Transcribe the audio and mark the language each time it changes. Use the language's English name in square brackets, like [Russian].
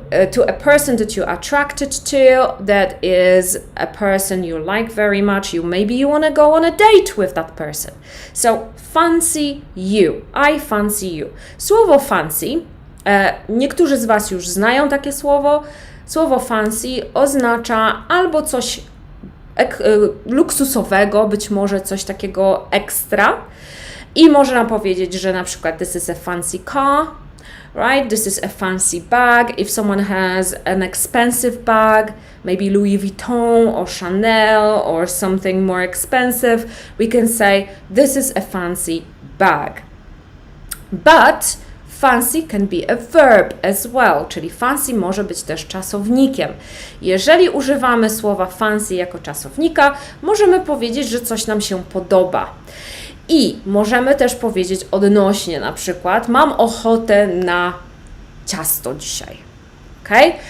[English] To a person that you're attracted to, that is a person you like very much. Maybe you want to go on a date with that person. So fancy you. I fancy you. [Polish] Słowo fancy, niektórzy z Was już znają takie słowo. Słowo fancy oznacza albo coś luksusowego, być może coś takiego ekstra. I można powiedzieć, że na przykład [English] this is a fancy car, right? This is a fancy bag. If someone has an expensive bag, maybe Louis Vuitton or Chanel or something more expensive, we can say this is a fancy bag. But fancy can be a verb as well, [Polish] czyli fancy może być też czasownikiem. Jeżeli używamy słowa fancy jako czasownika, możemy powiedzieć, że coś nam się podoba. I możemy też powiedzieć odnośnie, na przykład mam ochotę na ciasto dzisiaj. Okay?